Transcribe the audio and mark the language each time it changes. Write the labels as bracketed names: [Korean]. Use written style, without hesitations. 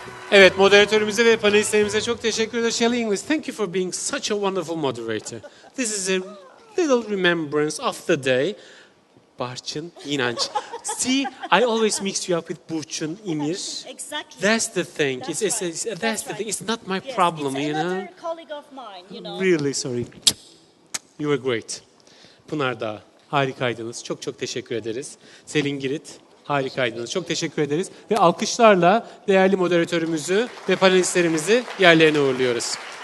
[Turkish] Evet, moderatörümüze ve panelistlerimize çok teşekkür ederiz. [English] Shelley Inglis, thank you for being such a wonderful moderator. This is a little remembrance of the day. Barçın İnanç. See, I always mix you up with Burçın İmir. Exactly. That's the thing. That's That's the thing. It's not my Yes, problem, it's you know. another colleague of mine, you know. Really sorry. You were great. [Turkish] Pınar Dağ, harikaydınız. Çok çok teşekkür ederiz. Selin Girit, harikaydınız. Çok teşekkür ederiz. Ve alkışlarla değerli moderatörümüzü ve panelistlerimizi yerlerine uğurluyoruz.